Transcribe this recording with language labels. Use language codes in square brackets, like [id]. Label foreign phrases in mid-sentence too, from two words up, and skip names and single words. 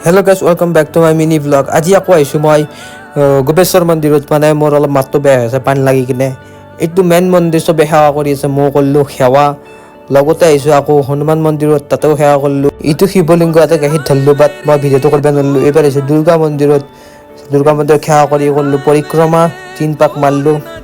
[en] Hello guys welcome back to my mini vlog [as] আজি আকৌ আইছো মই গোপেশ্বৰ মন্দিৰত মানে মোৰ অলপ মাতটো বেয়া হৈছে পানী লাগি কিনে এইটো মেইন মন্দিৰ সবে সেৱা কৰি আছে মই কল্লো সেৱা লগতে আইছো আকৌ হনুমান মন্দিৰত তাতেও সেৱা কৰিলো ইটো শিৱলিংগ এটা গাহিত ধল্লো বাট মই ভিডিওটো কৰিব নোৱাৰিলো এবাৰ আইছো দুৰ্গা মন্দিৰত সেৱা কৰি কৰিলো পৰিক্ৰমা 3 পাক মাৰলো